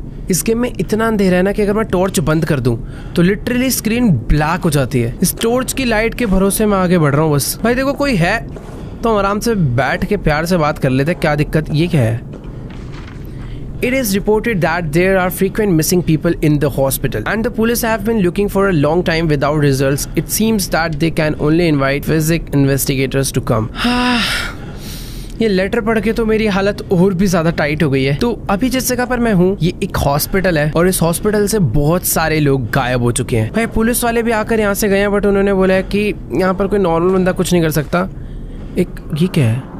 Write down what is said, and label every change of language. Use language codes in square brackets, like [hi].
[hi] इस गेम में इतना अंधेरा है ना कि अगर मैं टॉर्च बंद कर दूं तो लिटरली स्क्रीन ब्लैक हो जाती है। इस टॉर्च की लाइट के भरोसे मैं आगे बढ़ रहा हूँ बस। भाई देखो, कोई है तो आराम से बैठ के प्यार से बात कर लेते। क्या दिक्कत? ये क्या है? [en] It is reported that there are frequent missing people in the hospital and the police have been looking for a long time without results. It seems that they can only invite physics investigators to come. [hi] ये letter पढ़ के तो मेरी हालत और भी ज्यादा tight हो गई है। तो अभी जिस जगह पर मैं हूँ ये एक हॉस्पिटल है और इस हॉस्पिटल से बहुत सारे लोग गायब हो चुके हैं। भाई पुलिस वाले भी आकर यहाँ से गए हैं, बट उन्होंने बोला है कि यहाँ पर कोई नॉर्मल बंदा कुछ नहीं कर सकता। ये क्या है?